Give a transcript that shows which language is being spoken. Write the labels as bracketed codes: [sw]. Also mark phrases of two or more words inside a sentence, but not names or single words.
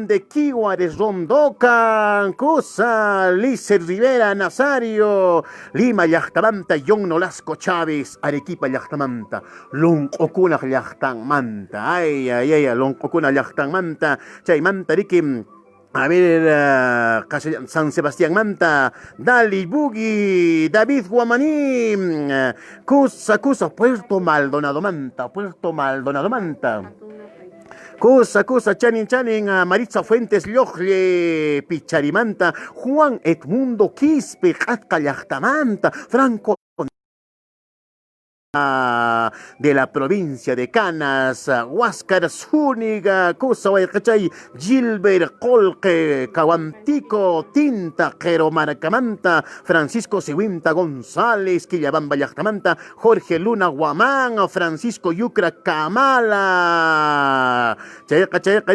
[qu] de Quiguares Rondoca Cosa Lícer Rivera Nazario Lima llaqtamanta John Nolasco Chávez Arequipa llaqtamanta Lonq'ukuna llaqtanmanta ay Lonq'ukuna llaqtanmanta chaymanta riki [es] a ver, [qu] San Sebastián Manta, Dali Bugi, David Guamaní, Cusa, Puerto Maldonado Manta, Cusa, Chanin, Maritza Fuentes, Liogle, Picharimanta, Juan Edmundo Quispe, Catka Llaqtamanta, [es] Franco de la provincia de Canas, Huáscar Zúñiga, Cosa Huaycachay, Gilbert [qu] Colque, Caguantico, Tinta, Jero Maracamanta, Francisco Seguinta González, Quillabamba Llaqtamanta, Jorge Luna Guamán, Francisco Yucra Kamala, Chayaca